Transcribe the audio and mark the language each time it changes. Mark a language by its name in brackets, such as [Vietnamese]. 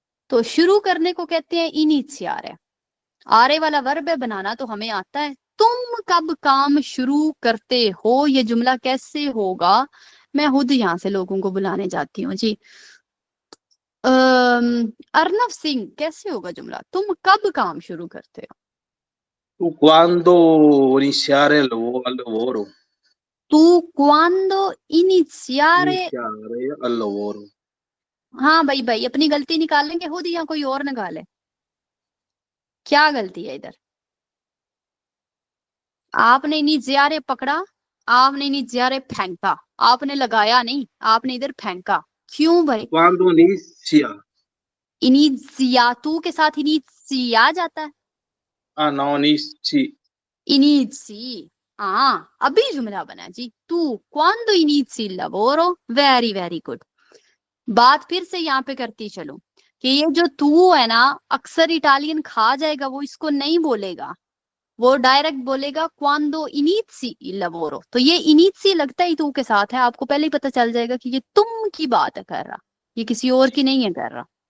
[Hindi] तो शुरू करने को कहते हैं इनिशियारे। आरे वाला वर्ब है, बनाना तो हमें आता है। तुम कब काम शुरू करते हो, ये जुमला कैसे होगा? मैं खुद यहाँ से लोगों को बुलाने जाती हूँ जी। अर्नव सिंह, कैसे होगा जुमला? तुम कब काम शुरू करते हो? [Italian] Quando iniziare al lavoro. तू quando iniziare। Iniziare al lavoro. [Hindi] हाँ भाई भाई, अपनी गलती निकालेंगे खुद या कोई और निकाले? क्या गलती है इधर? आपने इनिशियारे पकड़ा, आपने इनिशियारे फेंका, आपने लगाया नहीं, आपने इधर फेंका। क्यों भाई? [Italian] Quando inizia? [Hindi] इनिशिया, तू के साथ इनिशिया जाता है। [Italian] Ah no, inizi. [Hindi] इनिजी, हाँ अभी जुमला बना जी। [Italian] तू quando inizi il lavoro। [Hindi] Very very good. बात फिर से यहाँ पे करती चलो कि ये जो तू है ना, अक्सर इटालियन खा जाएगा, वो इसको नहीं बोलेगा, वो डायरेक्ट बोलेगा [Italian] quando inizi il lavoro। [Hindi] तो ये इनिजी लगता ही तू के साथ है, आपको पहले ही पता चल जाएगा कि ये तुम की बात है कर रहा, ये किसी और की नहीं है कर रहा।